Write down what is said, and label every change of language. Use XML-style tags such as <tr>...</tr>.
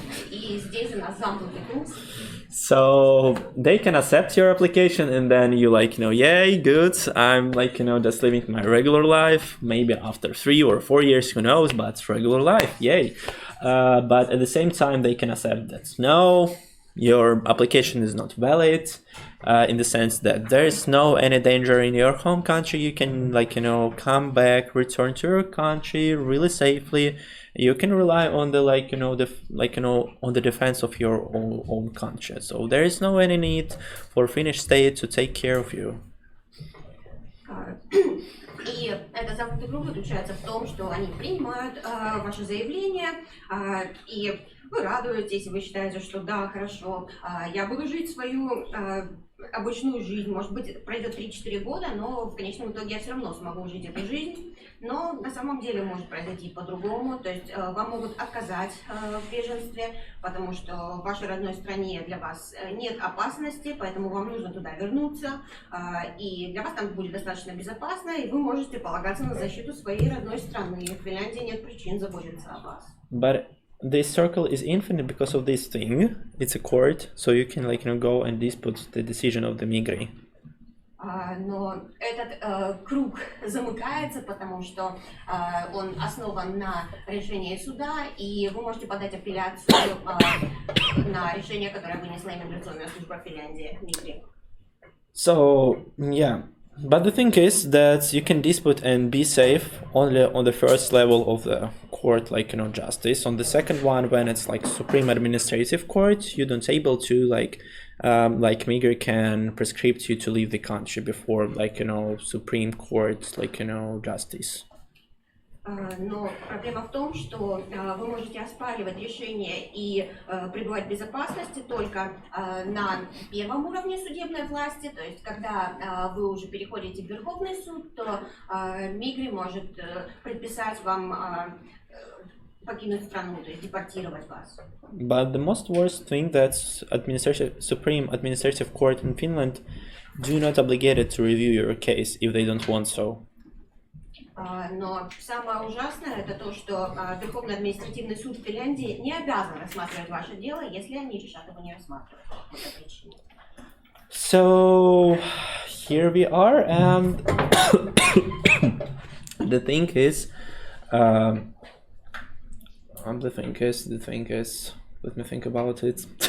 <ru>И здесь у нас замкнутый круг.</ru> <en>So they can accept your application, and then you yay, good, I'm just living my regular life, maybe after 3 or 4 years, who knows, but regular life, yay. But at the same time, they can accept that no, your application is not valid, in the sense that there is no any danger in your home country. You can come back, return to your country really safely. You can rely on the on the defense of your own country. So there is no any need for Finnish state to take care of you.</en> <ru>И этот замкнутый круг заключается в том, что они принимают ваше заявление, и вы радуетесь, и вы считаете, что да, хорошо, я буду жить свою обычную жизнь. Может быть, пройдет 3-4 года, но в конечном итоге я все равно смогу жить эту жизнь. Но на самом деле может произойти по-другому. То есть вам могут отказать в беженстве, потому что в вашей родной стране для вас нет опасности, поэтому вам нужно туда вернуться. И для вас там будет достаточно безопасно, и вы можете полагаться на защиту своей родной страны. В Финляндии нет причин заботиться о вас.</ru> <en>But this circle is infinite because of this thing. It's a court, so you can go and dispute the decision of the Migri.</en> <ru>Но этот круг замыкается, потому что он основан на решении суда, и вы можете подать апелляцию на решение, которое вынесла иммиграционная служба Финляндии, Мигри.</ru> <en>So, yeah. But the thing is that you can dispute and be safe only on the first level of the court, like, justice. On the second one, when it's like Supreme Administrative Court, you don't able to like Migri can prescribe you to leave the country before, like, Supreme Court, like, justice.</en> <ru>Но проблема в том, что вы можете оспаривать решение и пребывать в безопасности только на первом уровне судебной власти, то есть когда вы уже переходите в Верховный суд, то Мигри может предписать вам покинуть страну, то есть депортировать вас.</ru> <en>But the most worst thing that Supreme Administrative Court in Finland do not obligated to review your case if they don't want so.</en> <ru>Но самое ужасное это то, что Верховный административный суд Финляндии не обязан рассматривать ваше дело, если они решат его не рассматривать по этой причине.</ru> <en>So here we are, and the thing is, let me think about it.</en>